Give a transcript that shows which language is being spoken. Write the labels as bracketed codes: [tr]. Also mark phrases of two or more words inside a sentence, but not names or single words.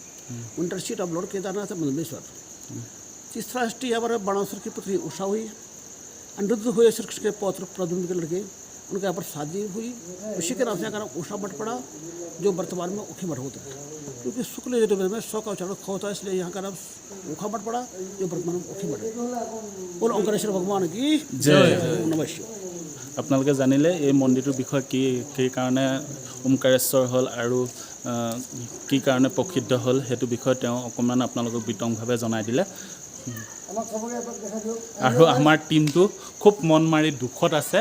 [en] winter seat of Lord Kedarnath [hi] है मधुमेश्वर। तीसरा हिस्ट्री यहाँ पर बाणासुर की पुत्री उषा हुई, अनिरुद्ध हुए श्री कृष्ण के पौत्र प्रद्युम्न के लड़के, उनके यहाँ पर शादी हुई। उसी के नाम से यहाँ का नाम उषा मठ पड़ा, जो वर्तमान में उखी मठ होता है। क्योंकि शुक्ल यजुर्वेद में 100 का उच्चारण ख होता है, इसलिए यहाँ का नाम उखा मठ पड़ा, जो वर्तमान में उखी मठ है। बोलो ओंकारेश्वर भगवान की जय। [sa] नमः शिवाय। [as] আপোনালোকে জানিলে এই মন্দিৰটোৰ বিষয়ে কি কাৰণে ওমকাৰেশ্বৰ হ'ল আৰু কি কাৰণে প্ৰসিদ্ধ হ'ল, সেইটো বিষয়ে তেওঁ অকণমান আপোনালোকক বিতংভাৱে জনাই দিলে। আৰু আমাৰ টীমটো খুব মন মাৰি দুখত আছে।